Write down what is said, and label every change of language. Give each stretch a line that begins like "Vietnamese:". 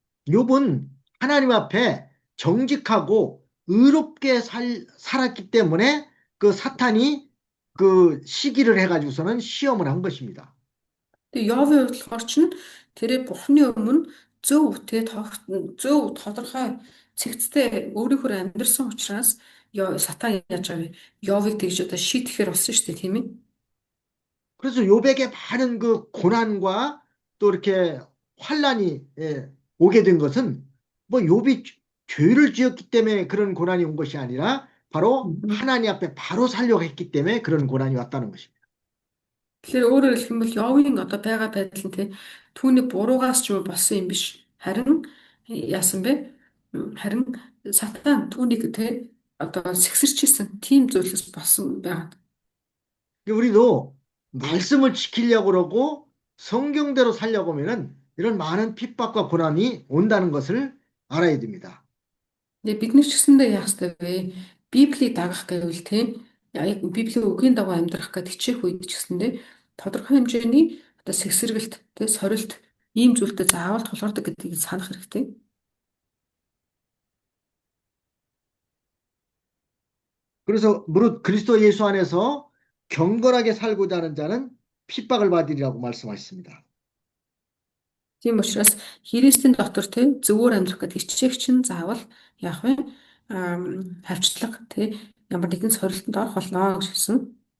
Korean: 욥은 하나님 앞에 정직하고 의롭게 살았기 때문에 그 사탄이 그 시기를 해가지고서는 시험을 한 것입니다.
Mongolian: Тэгээ Йовын хувьд болохоор чинь тэрээ Бурхны өмнө зөв тодорхой цэгцтэй өөрийнхөө амьдрсан учраас сатан яаж байгаа вэ? Йовыг тэгж одоо шийтгэхээр болсон шүү дээ, тийм ээ?
Korean: 그래서 욥에게 많은 그 고난과 또 이렇게 환란이 오게 된 것은 뭐 욥이 죄를 지었기 때문에 그런 고난이 온 것이 아니라 바로 Мгм. 하나님 앞에 바로 살려고 했기 때문에 그런 고난이 왔다는 것입니다.
Mongolian: Тэгэхээр өөрөөр хэлэх юм бол Йовын одоо байгаа байдал нь түүний буруугаас ч юм уу болсон юм биш. Харин яасан бэ? Харин сатан түүнийг одоо сэгсэрчээсэн тийм зүйлс болсон байгаа.
Korean: 우리도 말씀을 지키려고 그러고 성경대로 살려고 하면은 이런 많은 핍박과 고난이 온다는 것을 알아야 됩니다.
Mongolian: Тэгээ бид нар ч гэсэндээ яах ёстой вэ? Библийг дагах гэвэл тийм яг Библийн үгийн дагуу амьдрах гэдэг хичээх үед ч гэсэндээ тодорхой хэмжээний одоо сэгсрэлт, сорилт ийм зүйлтэй заавал тулгардаг гэдгийг санах хэрэгтэй.
Korean: 그래서 무릇 그리스도 예수 안에서 경건하게 살고자 하는 자는 핍박을 받으리라고 말씀하셨습니다.
Mongolian: Тийм учраас Христийн дотор зөвөр амьдрах гэдэг хичээх чинь заавал яах вэ? Хавчлага ямар нэгэн сорилтонд орох болно гэж хэлсэн.